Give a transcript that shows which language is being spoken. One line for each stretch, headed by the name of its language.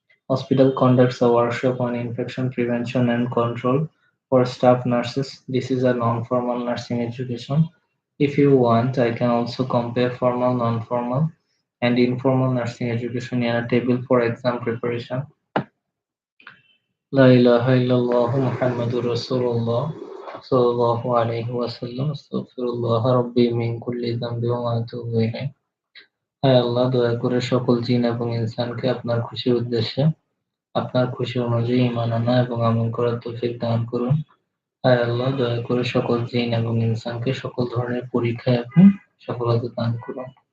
English: Hospital conducts a workshop on infection prevention and control for staff nurses. This is a non-formal nursing education. If you want, I can also compare formal, non-formal, and informal nursing education in a table for exam preparation.
Arabic: لا إله إلا الله محمد رسول الله صلى الله عليه وسلم استغفر الله ربي من كل ذنب وأتوب إليه.
Bangla: হায় আল্লাহ, দয়া করে সকল জিন এবং ইনসানকে আপনার খুশির উদ্দেশ্যে আপনার খুশি অনুযায়ী ঈমান আনা এবং আমল করার তৌফিক দান করুন। হায় আল্লাহ, দয়া করে সকল জিন এবং ইনসানকে সকল ধরনের পরীক্ষায় আপনি সফলতা দান করুন।